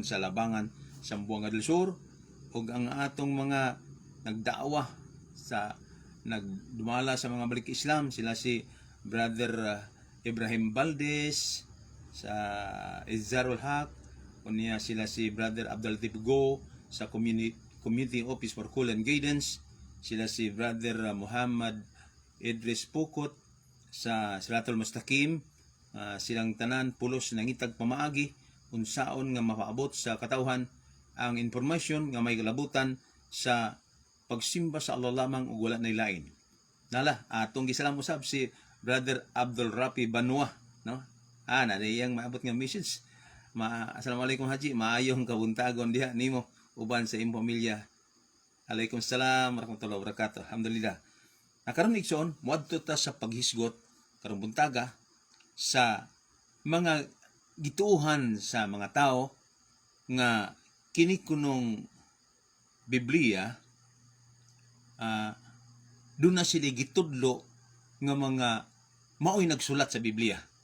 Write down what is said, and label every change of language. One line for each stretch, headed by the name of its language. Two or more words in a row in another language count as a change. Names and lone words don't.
Cebuano: sa Labangan, Zamboanga del Sur, og ang atong mga nagdaawa sa nagdumala sa mga balik Islam, sila si Brother Ibrahim Valdez sa Izzarul Haq, unya sila si Brother Abdul Latif Go sa Community Office for Call and Guidance, sila si Brother Muhammad Idris Pukot sa Siratul Mustaqim. Silang tanan pulos nangitag pamaagi unsaon nga mapaabot sa katawhan ang informasyon nga may kalabutan sa pagsimba sa Allah lamang ug wala nay lain. Nala atong gisalam usab si Brother Abdul Rafi Banwa, no? Na iyang maabot nga message. Assalamualaikum Haji, maayong kabuntagon diha nimo uban sa imong pamilya.
Arabic: عليكم السلام ورحمة الله وبركاته.
Cebuano: Alhamdulillah. Nakaron igsoon moadto ta sa paghisgot karong buntaga sa mga gituohan sa mga tao nga kini kunong Biblia doon na sila gitudlo nga mga maoy nagsulat sa Biblia.